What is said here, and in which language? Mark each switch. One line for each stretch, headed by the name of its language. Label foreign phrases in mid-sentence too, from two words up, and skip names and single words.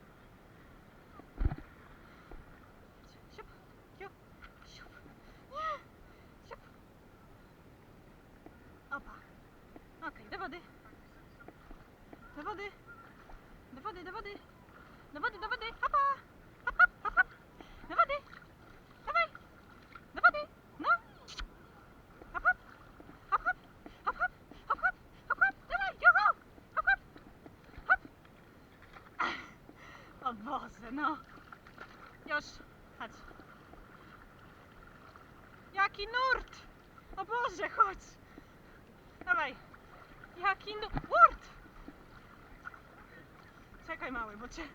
Polish: Siup, siup, siup. Nie. Siup. Opa. Okej, do wody. Do wody. Do wody, do wody. Do wody, do wody. Hopa. Hop, hop, hop, hop. Do wody. Dawaj. Do wody. No. Hop, hop. Hop, hop. Hop, hop. Hop, hop. Hop, hop. Dawaj. Juhu. Hop, hop. Hop. O Boże, no. Już. Chodź. Jaki nurt. O Boże, chodź. Dawaj. Jaki nurt. Czekaj, mały, bo cię...